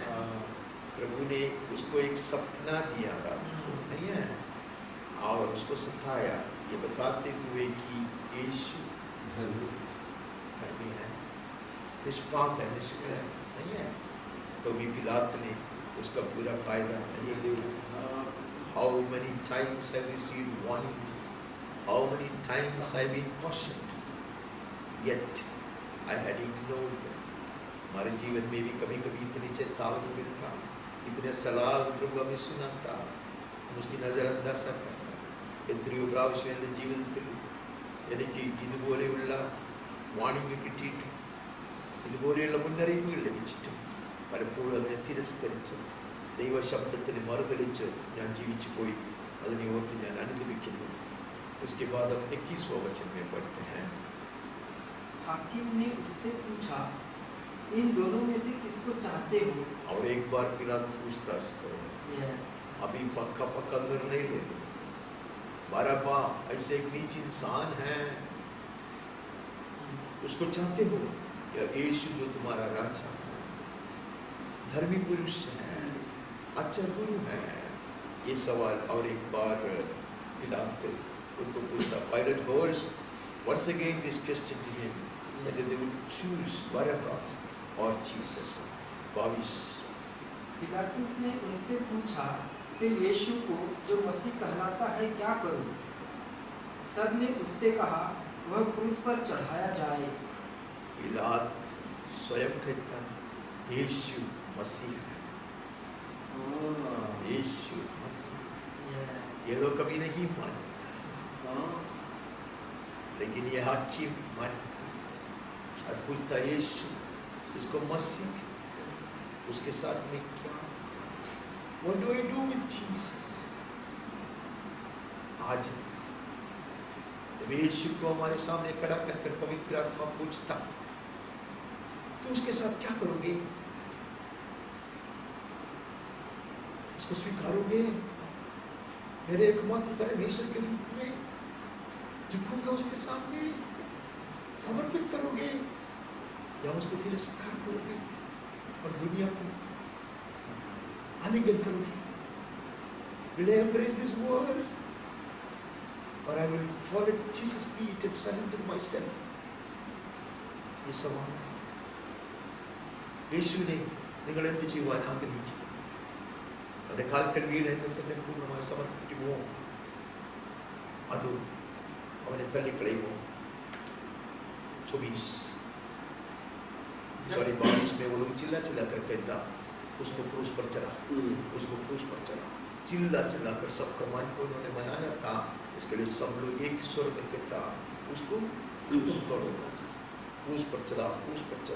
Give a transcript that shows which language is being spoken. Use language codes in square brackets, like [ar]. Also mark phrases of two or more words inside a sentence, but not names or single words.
[hi] प्रभु ने उसको एक सपना दिया रात को नहीं है और उसको सताया ये बताते हुए कि यीशु धर्मी है, निष्पाप है, निष्कलंक है नहीं है। तो भी पिलात ने उसका पूरा फायदा नहीं लिया। [en] How many times I received warnings, how many times I've been cautioned, yet I had ignored them. [hi] हमारे जीवन में भी कभी कभी इतनी चेतावनी मिलता, इतने सलाह प्रभु हमें सुनाता, हम उसकी नजरअंदाज करता। [ml] എത്രയോ പ്രാവശ്യം എൻ്റെ ജീവിതത്തിൽ എനിക്ക് ഇതുപോലെയുള്ള വാണിംഗ് കിട്ടിയിട്ടും ഇതുപോലെയുള്ള മുന്നറിയിപ്പുകൾ ലഭിച്ചിട്ടും പലപ്പോഴും അതിനെ തിരസ്കരിച്ച് ദൈവശബ്ദത്തിന് മറുതലിച്ച് ഞാൻ ജീവിച്ചു പോയി। അതിനെ ഓർത്ത് ഞാൻ അനുദപിക്കുന്നു। [hi] उसके बाद हम 21वां वचन में पढ़ते हैं। हाकिम ने उससे पूछा, इन दोनों में से किसको चाहते हो? और एक बार पिलात पूछताछ करो, अभी पक्का पक्का निर्णय ले लो। बरअब्बा ऐसे एक नीच इंसान है, उसको चाहते हो या यीशु जो तुम्हारा राजा है, धर्मी पुरुष है, अच्छा गुरु है? ये सवाल और एक बार पिलात उनको पूछता। [en] Pilate holds once again this question to him whether they would choose Barabbas or Jesus। [hi] 22 पिलातुस ने उनसे पूछा, फिर यीशु को जो मसीह कहलाता है क्या करूं? सब ने उससे कहा, वह क्रूस पर चढ़ाया जाए। पिलात स्वयं कहता यीशु मसीह है, यीशु मसीह। ये लोग कभी नहीं मानता, लेकिन ये हाकिम मानता और पूछता यीशु इसको मसीह कहते हैं, उसके साथ में क्या? [en] What do I do with Jesus? [hi] आज जब यीशु को हमारे सामने खड़ा कर पवित्र आत्मा पूछता तो उसके साथ क्या करोगे? उसको स्वीकारोगे मेरे एकमात्र परमेश्वर के रूप में? झुकूंगा उसके सामने, समर्पित करोगे या उसको तिरस्कार करोगे और दुनिया को आलिंगन करोगे? [en] Will I embrace this world or I will fall at Jesus' feet and surrender myself? [hi] ये सवाल है। [ml] യേശുവിനെ നിങ്ങൾ എന്ത് ചെയ്യുവാൻ ആഗ്രഹിക്കുന്നു? അവന്റെ കാൽക്കൽ വീണ് എന്നെ തന്നെ പൂർണ്ണമായി സമർപ്പിക്കുമോ, അതോ അവനെ തള്ളിക്കളയുമോ? [hi] 22 में वो लोग चिल्ला चिल्ला कर कहता उसको क्रूस पर चढ़ा, उसको क्रूस पर चढ़ा। चिल्ला चिल्ला कर सबका मन को उन्होंने बनाया था, इसके लिए सब लोग एक स्वर में कहता उसको खत्म करो, क्रूस पर चढ़ा, क्रूस पर चढ़ा।